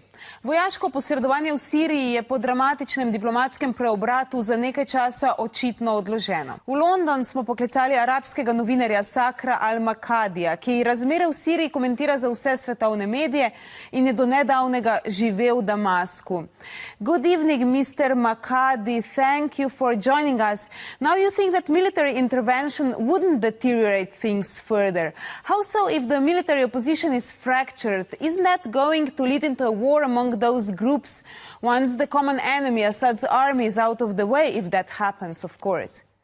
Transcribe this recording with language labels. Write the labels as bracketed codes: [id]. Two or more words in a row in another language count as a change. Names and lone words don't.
[sl] Vojaško posredovanje v Siriji je po dramatičnem diplomatskem preobratu za nekaj časa očitno odloženo. V London smo poklicali arabskega novinarja Sakhra Al-Makhadija, ki razmere v Siriji komentira za vse svetovne medije in je do nedavnega živel v Damasku. [en] Good evening, Mr. Makhadhi. Thank you for joining us. Now you think that military intervention wouldn't deteriorate things further. How so if the military opposition is fractured? Isn't that going to lead into a war among those groups once the common enemy, Assad's army, is out of the way, if that happens, of course?